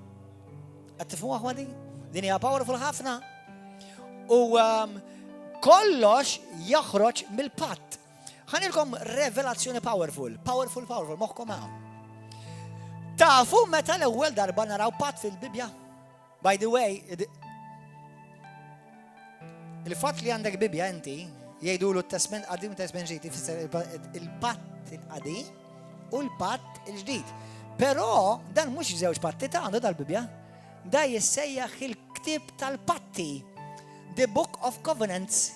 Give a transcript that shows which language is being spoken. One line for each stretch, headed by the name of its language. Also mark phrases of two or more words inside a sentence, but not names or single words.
Maltese: Qed tifhmu aħwa din? Din hija powerful ħafna. U kollox joħroġ mill-patt. Ħanilkom revelazzjoni powerful, moħħkom hawn. Tafu meta l-ewwel darba naraw patt fil-Bibja?
English: By the way,
Maltese: il-fatt li għandek Bibja inti jgħidulu t-Testament qadim u t-Testament ġdid ifisser il-patt il-qadim u l-patt il-ġdid. Però dan mhux żewġ patti ta' għandu dal-Bibja. Da jissejjaħ il-ktieb tal-patti,
English: the Book of Covenants.